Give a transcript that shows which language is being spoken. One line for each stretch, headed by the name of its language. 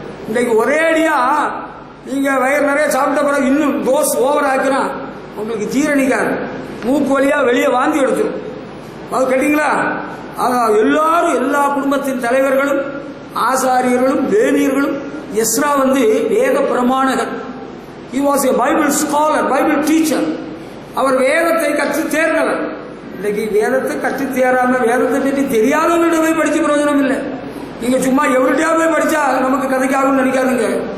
Tamil: இன்றைக்கு ஒரே அடியா நீங்க வயிறு நிறைய சாப்பிட்ட பிறகு இன்னும் டோஸ் ஓவர் ஆக்குறான், உங்களுக்கு ஜீரணிக்காது, மூக்கு வழியா வெளியே வாந்தி எடுத்துரும். அது கேட்டீங்களா? எல்லாரும் எல்லா குடும்பத்தின் தலைவர்களும் ஆசாரியர்களும் லேவியர்களும். எஸ்ரா வேத பிரமாணகர்.
English: he was a Bible scholar, Bible teacher.
Tamil: அவர் வேதத்தை கற்று தேர்ந்தவர். இன்னைக்கு வேதத்தை கற்று தேராம வேதத்தை பற்றி தெரியாதவங்கள்ட்ட போய் படிச்சு பிரயோஜனம் இல்லை. நீங்க சும்மா எவ்வளோட்டியா போய் படிச்சா நமக்கு கதைக்காகும் நினைக்காதுங்க.